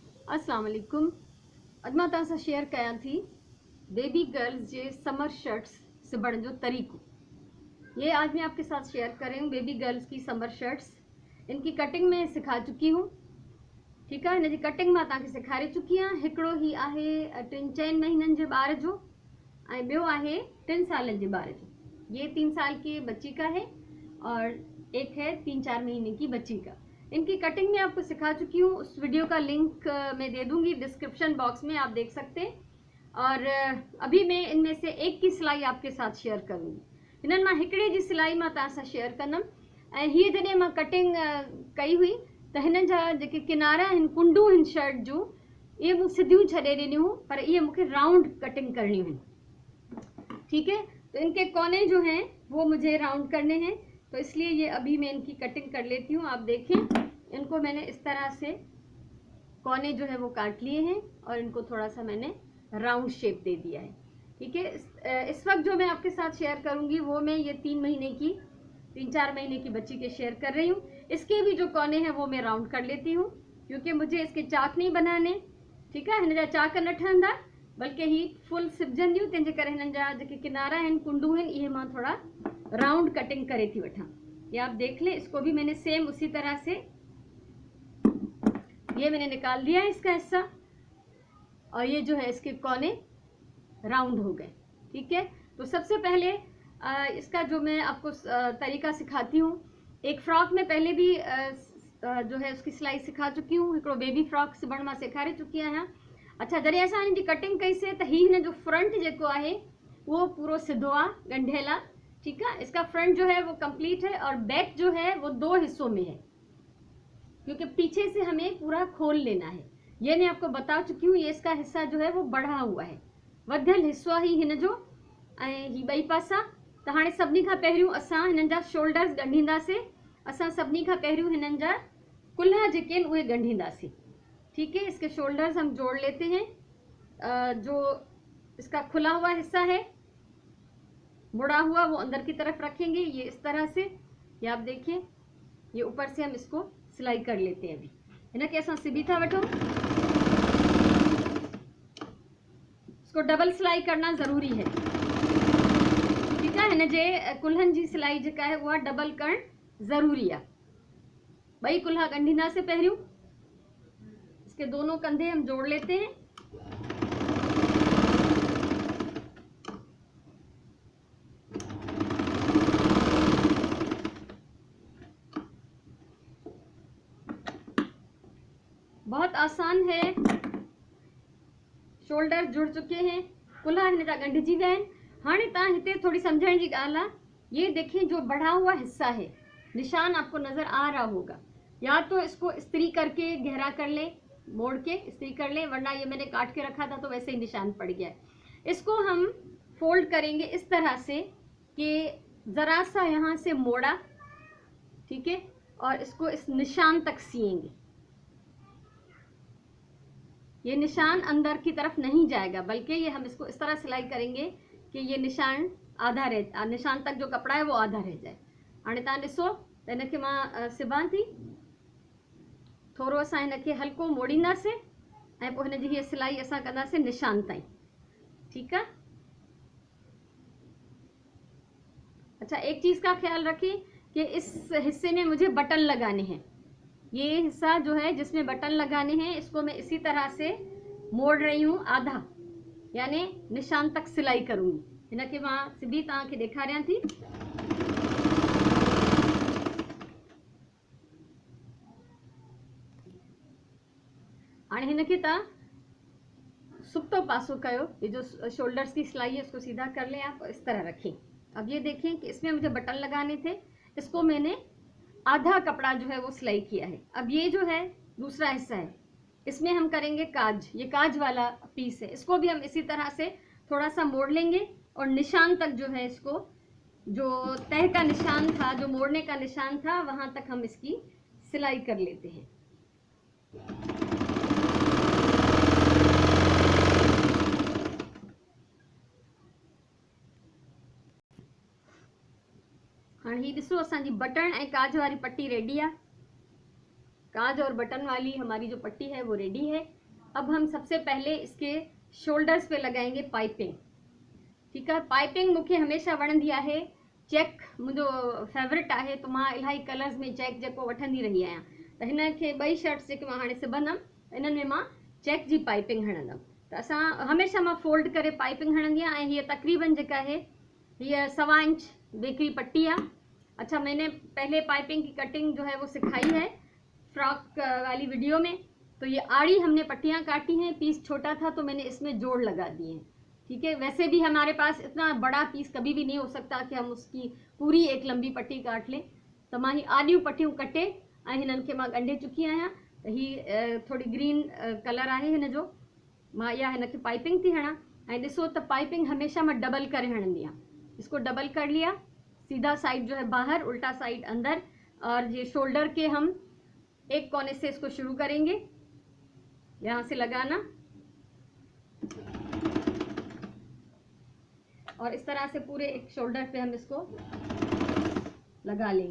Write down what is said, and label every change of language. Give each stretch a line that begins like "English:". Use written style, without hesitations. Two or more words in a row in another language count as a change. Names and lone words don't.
Hindi: अस्सलाम वालेकुम।
Sindhi: अॼु मां तव्हां सां शेयर कयां थी
English: baby girls
Sindhi: जे
English: summer shirts
Sindhi: सिबण जो तरीक़ो।
Hindi: ये आज मैं आपके साथ शेयर कर रही हूँ
English: baby girls
Hindi: की
English: summer shirts.
Hindi: इनकी कटिंग में सिखा चुकी हूँ,
Sindhi: ठीकु आहे। हिन जी कटिंग मां तव्हांखे सेखारे चुकी आहियां। हिकिड़ो ही आहे 3-4 महीननि जे ॿार जो ऐं ॿियो आहे 3 सालनि जे ॿार जो।
Hindi: ये 3 साल की बच्ची का है और एक है 3-4 महीने की बच्ची का। इनकी कटिंग में आपको सिखा चुकी हूँ। उस वीडियो का लिंक मैं दे दूंगी
English: description box
Hindi: में, आप देख सकते हैं। और अभी मैं इनमें से एक की सिलाई आपके साथ शेयर करूंगी।
Sindhi: हिननि मां हिकिड़े जी सिलाई मां तव्हां सां शेयर कंदमि। ऐं हीअ जॾहिं मां कटिंग कई हुई त हिननि जा जेके किनारा आहिनि, कुंडू आहिनि शर्ट जूं, इहे मूं सिधियूं छॾे ॾिनियूं, पर इहे मूंखे
English: round cutting
Sindhi: करणी हुई,
Hindi: ठीक है। तो इनके कोने जो हैं वो मुझे राउंड करने हैं, तो इसलिए ये अभी मैं इनकी कटिंग कर लेती हूँ। आप देखें, इनको मैंने इस तरह से कोने जो है वो काट लिए हैं और इनको थोड़ा सा मैंने
English: round shape
Hindi: दे दिया है, ठीक है। इस वक्त जो मैं आपके साथ शेयर करूंगी वो मैं ये 3-4 महीने की बच्ची के शेयर कर रही हूँ। इसके भी जो कोने हैं वो मैं राउंड कर लेती हूँ, क्योंकि मुझे इसके चाक नहीं बनाने, ठीक है।
Sindhi: हिन जा चाक न ठहंदा, बल्कि ही फुल सिबजंदियूं, तंहिंजे करे हिननि जा जेके किनारा आहिनि, कुंडू आहिनि, इहे मां थोड़ा
English: round cutting
Sindhi: करे थी वठां।
Hindi: ये आप देख लें, इसको भी मैंने सेम उसी तरह से ये मैंने निकाल दिया है इसका हिस्सा, और ये जो है इसके कोने राउंड हो गए, ठीक है। तो सबसे पहले इसका जो मैं आपको तरीका सिखाती हूँ। एक फ्रॉक में पहले भी जो है उसकी सिलाई सिखा चुकी हूँ।
Sindhi: हिकिड़ो
English: baby frock
Sindhi: सिबण मां सेखारे चुकी आहियां। अच्छा, जॾहिं असां हिन जी कटिंग कईसीं त हीअ हिन जो फ्रंट जेको आहे वो पूरो सिधो आहे, ॻंढियल आहे,
Hindi: ठीक है। इसका फ्रंट जो है वो कंप्लीट है और बैक जो है वो 2 हिस्सों में है, क्योंकि पीछे से हमें पूरा खोल लेना है। ये मैं आपको बता चुकी हूँ। ये इसका हिस्सा जो है वो बढ़ा हुआ है,
Sindhi: वधियल हिस्सो ही हिन जो, ऐं ही ॿई पासा। त हाणे सभिनी खां पहिरियों असां हिननि जा शोल्डर्स ॻंढींदासीं। असां सभिनी खां पहिरियों हिननि जा कुल्हा जेके आहिनि उहे ॻंढींदासीं,
Hindi: ठीक है। इसके शोल्डर्स हम जोड़ लेते हैं। जो इसका खुला हुआ हिस्सा है, मुड़ा हुआ, वो अंदर की तरफ रखेंगे, ये इस तरह से। ये आप देखिए, ये ऊपर से हम इसको सिलाई कर लेते हैं।
Sindhi: अभी हिनखे असां सिबी था वठूं।
Hindi: इसको डबल सिलाई करना ज़रूरी है, ठीक है।
Sindhi: हिन जे कुल्हनि जी सिलाई जेका है उहा डबल करणु ज़रूरी आहे। ॿई कुल्हा ॻंढींदासीं पहिरियों।
Hindi: इसके दोनों कंधे हम जोड़ लेते हैं। बहुत आसान है। शोल्डर जुड़ चुके हैं,
Sindhi: कुल्हा हिन जा ॻंढिजी विया आहिनि। हाणे तव्हां हिते थोड़ी समझण जी ॻाल्हि आहे।
Hindi: ये देखें, जो बढ़ा हुआ हिस्सा है, निशान आपको नजर आ रहा होगा। या तो इसको इस्त्री करके गहरा कर ले, मोड़ के इस्त्री कर ले, वरना ये मैंने काट के रखा था तो वैसे ही निशान पड़ गया है। इसको हम फोल्ड करेंगे इस तरह से कि जरा सा यहाँ से मोड़ा, ठीक है, और इसको इस निशान तक सिएंगे। ये निशान अंदर की तरफ नहीं जाएगा, बल्कि ये हम इसको इस तरह सिलाई करेंगे कि ये निशान आधा रह, निशान तक जो कपड़ा है वो आधा रह जाए।
Sindhi: हाणे तव्हां ॾिसो त हिनखे मां सिबां थी। थोरो असां हिनखे हल्को मोड़ींदासीं ऐं पोइ हिन जी हीअ सिलाई असां कंदासीं निशान ताईं,
Hindi: ठीक है। अच्छा, एक चीज़ का ख्याल रखें कि इस हिस्से में मुझे बटन लगाने हैं। ये हिस्सा जो है जिसमें बटन लगाने हैं, इसको मैं इसी तरह से मोड़ रही हूँ आधा, यानी निशान तक सिलाई करूंगी।
Sindhi: हिनखे मां सिबी तव्हांखे ॾेखारियां थी। हाणे हिनखे तव्हां सुप्तो पासो कयो।
Hindi: ये जो शोल्डर्स की सिलाई है उसको सीधा कर लें आप, इस तरह रखें। अब ये देखें कि इसमें मुझे बटन लगाने थे, इसको मैंने आधा कपड़ा जो है वो सिलाई किया है। अब ये जो है दूसरा हिस्सा है, इसमें हम करेंगे काज। ये काज वाला पीस है, इसको भी हम इसी तरह से थोड़ा सा मोड़ लेंगे और निशान तक जो है, इसको जो तह का निशान था, जो मोड़ने का निशान था, वहां तक हम इसकी सिलाई कर लेते हैं।
Sindhi: हाँ, ही ॾिसो, असांजी बटन ऐं काज वाली पट्टी रेडी है।
Hindi: काज और बटन वाली हमारी जो पट्टी है वो रेडी है। अब हम सबसे पहले इसके शोल्डर्स पे लगाएंगे पाइपिंग। ठीक है,
Sindhi: पाइपिंग मूंखे हमेशा वणंदी आहे। चेक मुंहिंजो फेवरेट आहे, तो मां इलाही कलर्स में चेक जेको वठंदी रही आहियां। त हिन खे ॿई शर्ट्स जेके मां हाणे सिबंदमि इन्हनि में मां चेक जी पाइपिंग हणंदमि। त असां हमेशा मां फोल्ड करे पाइपिंग हणंदी आहियां। ऐं हीअ तक़रीबन जेका आहे हीअ 1.25 इंच बेकरी पट्टी आहे।
Hindi: अच्छा, मैंने पहले पाइपिंग की कटिंग जो है वो सिखाई है फ्रॉक वाली वीडियो में। तो ये आड़ी हमने पट्टियाँ काटी हैं, पीस छोटा था तो मैंने इसमें जोड़ लगा दिए हैं। ठीक है, वैसे भी हमारे पास इतना बड़ा पीस कभी भी नहीं हो सकता कि हम उसकी पूरी एक लंबी पट्टी काट लें।
Sindhi: तो मां ही आड़ियूं पट्टियूं कटे ऐं हिननि खे मां ॻंढे चुकी आहियां। त ही थोड़ी
English: green colour
Sindhi: आहे हिन जो। मां इहा हिन खे पाइपिंग थी हणां। ऐं ॾिसो त पाइपिंग हमेशा मां डबल करे हणंदी आहियां।
Hindi: इसको डबल कर लिया, सीधा साइड जो है बाहर, उल्टा साइड अंदर। और ये शोल्डर के हम एक कोने से इसको शुरू करेंगे, यहाँ से लगाना और इस तरह से पूरे एक शोल्डर पे हम इसको लगा लेंगे।